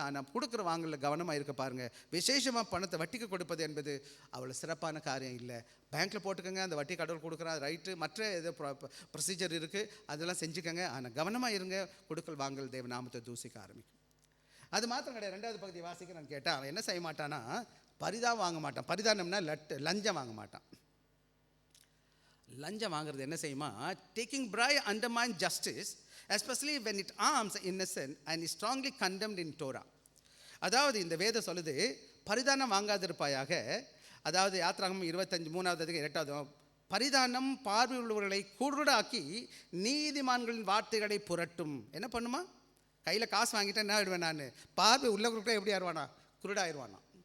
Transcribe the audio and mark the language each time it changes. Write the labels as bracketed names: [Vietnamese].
[Tamil] ஆனால் கொடுக்குற வாங்கல கவனமாக இருக்க பாருங்கள். விசேஷமாக பணத்தை வட்டிக்கு கொடுப்பது என்பது அவ்வளோ சிறப்பான காரியம் இல்லை. பேங்க்கில் போட்டுக்கோங்க, அந்த வட்டி கடவுள் கொடுக்குறா, ரைட்டு. மற்ற ஏதோ ப்ரொசீஜர் இருக்குது, அதெல்லாம் செஞ்சுக்கோங்க. ஆனால் கவனமாக இருங்க. கொடுக்கல் வாங்கல் தேவ நாமத்தை தூசிக்க ஆரம்பிக்கும். அது மாத்திரம் கிடையாது. 2வது பகுதி வாசிக்க நான் கேட்டால் அவன் என்ன செய்ய மாட்டானா, பரிதானம் வாங்க மாட்டான். பரிதானம்னா லஞ்சம் வாங்க மாட்டான். லஞ்சம் வாங்குறது என்ன செய்யுமா, [English] Taking bribe undermine justice, especially when it harms innocent and is strongly condemned in Torah. [Tamil] அதாவது இந்த வேதம் சொல்லுது, பரிதானம் வாங்காதிருப்பாயாக. அதாவது யாத்ராகமம் 25 3வது பரிதானம் பார்வை உள்ளவர்களை குருடாக்கி நீதிமான்களின் வார்த்தைகளை புரட்டும். என்ன பண்ணுமா, கையில் காசு வாங்கிட்டேன் என்ன ஆயிடுவேன் நான், பார்வை உள்ளவர்களுக்கு எப்படி ஆயிடுவானா, குருடாயிருவானா.